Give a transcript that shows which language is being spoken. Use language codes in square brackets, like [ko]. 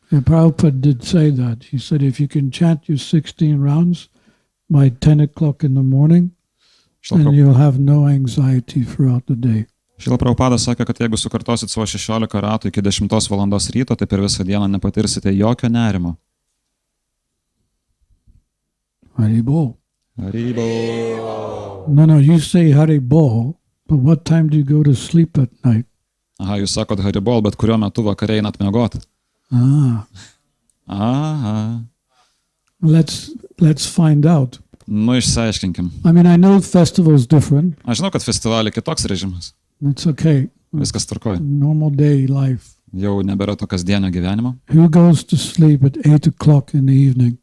[en] And Prabhupada did say that. He said, if you can chant your 16 rounds by 10 o'clock in the morning, then you'll have no anxiety throughout the day. [lt] Šila Prabhupada sakė, kad jeigu sukartosit savo 16 ratų iki 10 valandos ryto, tai per visą dieną nepatirsite jokio nerimo. Haribol. Haribol. [en] No, you say Haribol, but what time do you go to sleep at night? [lt] Aha, jūs sakot Haribol, bet kuriuo metu vakare einat miegoti. Ah, Aha. [en] let's find out. [lt] Išsiaiškinkim. [en] I mean, I know festival's different. [lt] Aš žinau, kad festivalį kitoks režimas. [en] It's okay. [lt] Viskas tvarkoja. [en] Normal day life. [lt] Jau nebėra to kasdienio gyvenimo. [en] Who goes to sleep at 8 o'clock in the evening?